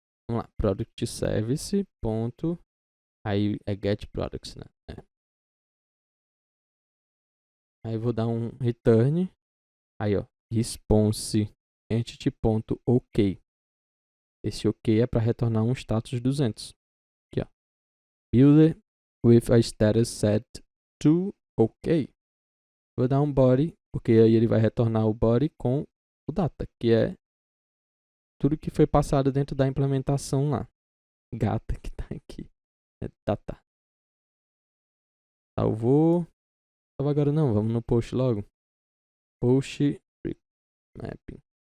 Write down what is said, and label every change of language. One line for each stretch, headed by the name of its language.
Portuguese: Vamos lá, product service. Ponto, aí é get products, né? Aí eu vou dar um return. Aí, ó, response entity.ok. Esse ok é para retornar um status 200. Aqui, ó.
English: Builder with a status set to ok.
Portuguese: Vou dar um body, porque aí ele vai retornar o body com o data, que é tudo que foi passado dentro da implementação lá. Gata que tá aqui. É data. Salvou. Salva agora não, vamos no post logo. Post mapping.